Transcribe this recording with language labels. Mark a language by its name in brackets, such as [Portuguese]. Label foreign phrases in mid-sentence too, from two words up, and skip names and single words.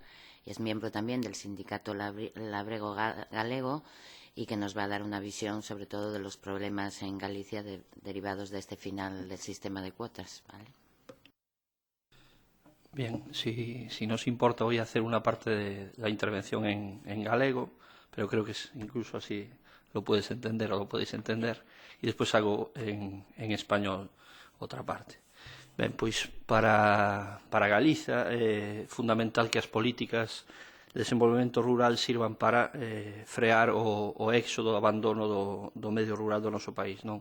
[Spanish] Es miembro también del Sindicato Labrego Galego y que nos va a dar una visión sobre todo de los problemas en Galicia derivados de este final del sistema de cuotas, ¿vale? Bien, si nos importa, voy a hacer una parte de la intervención en galego, pero creo que incluso así lo puedes entender o lo podéis entender, [Galician] e despois [Spanish] hago en [Galician] español outra parte. Ben, pois para Galiza é fundamental que as políticas de desenvolvemento rural sirvan para frear o éxodo, o abandono do medio rural do noso país, non?